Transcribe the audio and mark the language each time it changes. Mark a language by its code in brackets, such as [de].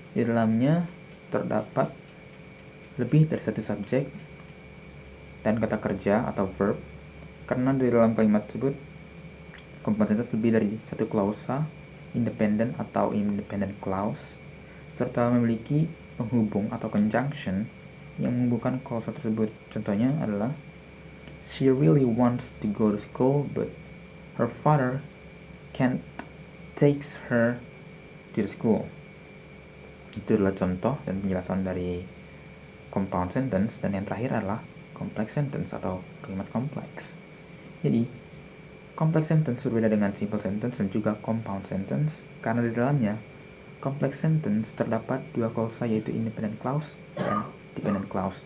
[id] Di dalamnya terdapat lebih dari satu subjek dan kata kerja atau verb, karena di dalam kalimat tersebut compound sentence lebih dari satu klausa, independent atau independent clause, serta memiliki penghubung atau conjunction yang menghubungkan klausa tersebut. Contohnya adalah [en] she really wants to go to school, but her father can't take her to the school. [id] Itu adalah contoh dan penjelasan dari compound sentence. Dan yang terakhir adalah complex sentence atau kalimat kompleks. Jadi, complex sentence berbeda dengan simple sentence dan juga compound sentence karena di dalamnya complex sentence terdapat dua klausa, yaitu independent clause dan dependent clause.